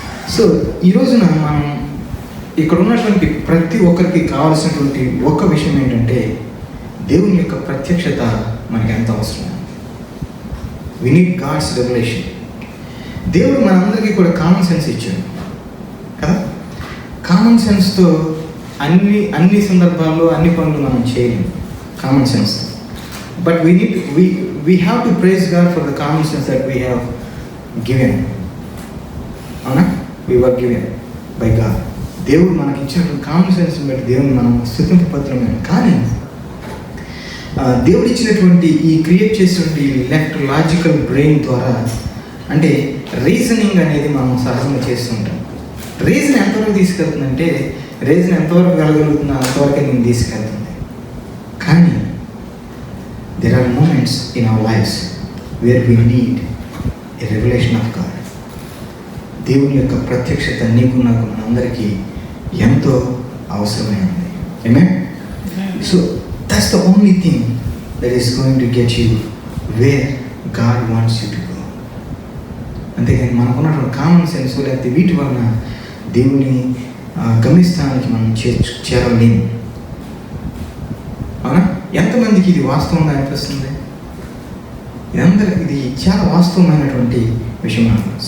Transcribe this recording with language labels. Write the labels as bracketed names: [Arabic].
[Telugu] So ఈ రోజున మనం ఇక్కడ ఉన్నటువంటి ప్రతి ఒక్కరికి కావాల్సినటువంటి ఒక విషయం ఏంటంటే, దేవుని యొక్క ప్రత్యక్షత మనకి ఎంత అవసరం. [English] We need God's revolution. [Telugu] దేవుడు మనందరికీ కూడా కామన్ సెన్స్ ఇచ్చాడు కదా. కామన్ సెన్స్తో అన్ని సందర్భాల్లో అన్ని పనులు మనం చేయలేము common సెన్స్తో. [English] But we have to praise God for the common sense that we have given. అవునా? We were given by God. [Telugu] దేవుడు మనకి ఇచ్చినటువంటి కామన్ సెన్స్ బట్టి దేవుని మనం స్తుతింపు పత్రమే. కానీ దేవుడు ఇచ్చినటువంటి ఈ క్రియేట్ చేసినటువంటి లెఫ్ట్ లాజికల్ బ్రెయిన్ ద్వారా, అంటే రీజనింగ్ అనేది మనం సహజంగా చేస్తుంటాం. రీజన్ ఎంతవరకు తీసుకెళ్తుందంటే, రీజన్ ఎంతవరకు వెళ్ళగలుగుతున్నా అంతవరకే నేను తీసుకెళ్తుంది. [English] కానీ there are moments in our lives where we need a revelation of God. [Telugu] దేవుని యొక్క ప్రత్యక్షత నీకు నాకు మనందరికీ ఎంతో అవసరమైనది. [English] Amen? So that's the only thing that is going to get you where God wants you to go. [Telugu] అంతేగాని మనకున్నటువంటి కామన్ సెన్స్ లేకపోతే వీటి వలన దేవుని గమ్యస్థానానికి మనం చేరలేము. అవునా? ఎంతమందికి ఇది వాస్తవంగా అనిపిస్తుంది? ఇది చాలా వాస్తవమైనటువంటి విషయం అన్నమాట.